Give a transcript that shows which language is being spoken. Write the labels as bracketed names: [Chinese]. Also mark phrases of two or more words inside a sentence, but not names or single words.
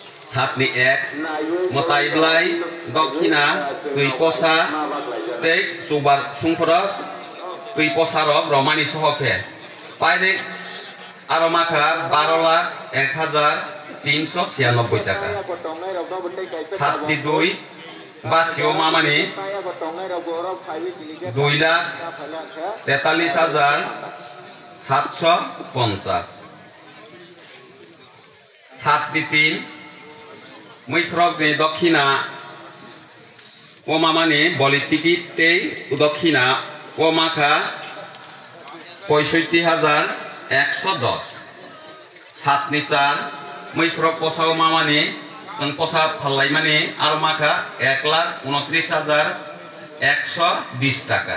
[Kok Borok] সাতনি এক মতাইব্লাই দক্ষিণা তুই পসা তেই সুবার সুংফরক তুই পসারক রমানি সহকে পাইরে আরো মাখা 12,01,396 টাকা। সাতনি দুই বাসিও মামানি 2,43,750। সাতনি তিন मैख्रगनि दक्षिणा ओ मामानि बलि टिकिट तेई दक्षिणा ओ माखा 65,110। सातनि चार मैख्रग पसाव मामानि जों पसा फाल्लाय माने आरो माखा 1,29,120 टाका।